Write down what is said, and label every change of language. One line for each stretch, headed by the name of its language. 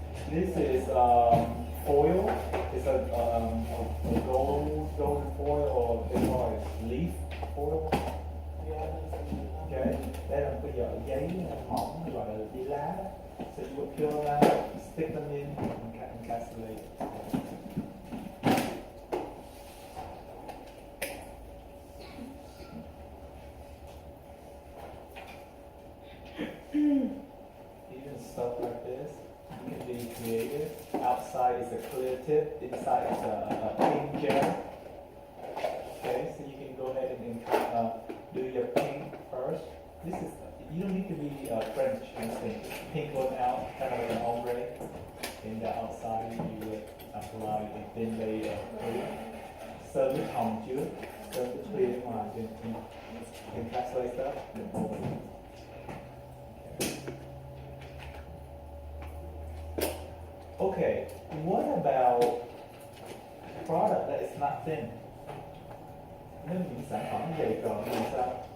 English: This is foil. It's a golden foil, or they call it leaf foil.
Vietnamese: Okay, đây là một cái giấy mỏng gọi là giấy lá.
English: So you would peel them out, stick them in, and encapsulate. Even stuff like this, you can be creative. Outside is a clear tip, inside is a pink gel. Okay, so you can go ahead and do your pink first. This is, you don't need to be French, pink one out, kind of like an ombre. And the outside you would apply a thin layer of clear.
Vietnamese: Sơn nước hồng trước, sơn nước clear bên ngoài trên
English: encapsulate stuff, then over. Okay, what about product that is not thin?
Vietnamese: Nếu những sản phẩm dày cộm thì sao?